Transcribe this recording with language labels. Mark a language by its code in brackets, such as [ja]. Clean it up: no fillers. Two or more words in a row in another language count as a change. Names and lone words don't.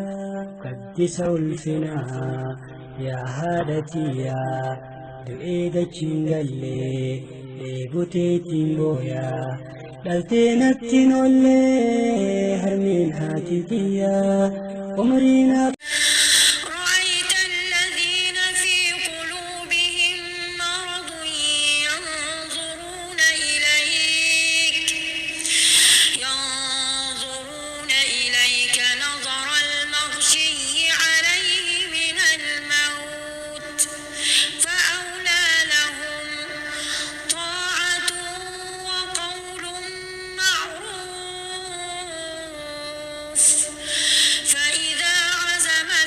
[om] Gaddisa ulfinaa yaa haadhatiyaa. Du'ee dachiin gallee dheeboteetiin booyaa. Dhaltee natti noollee harmeen haatitiyaa. Umriinaaf [ar] رأيت الذين في قلوبهم مرض ينظرون إليك نظر المغشي عليه من الموت فأولى لهم طاعة وقول معروف فإذا عزم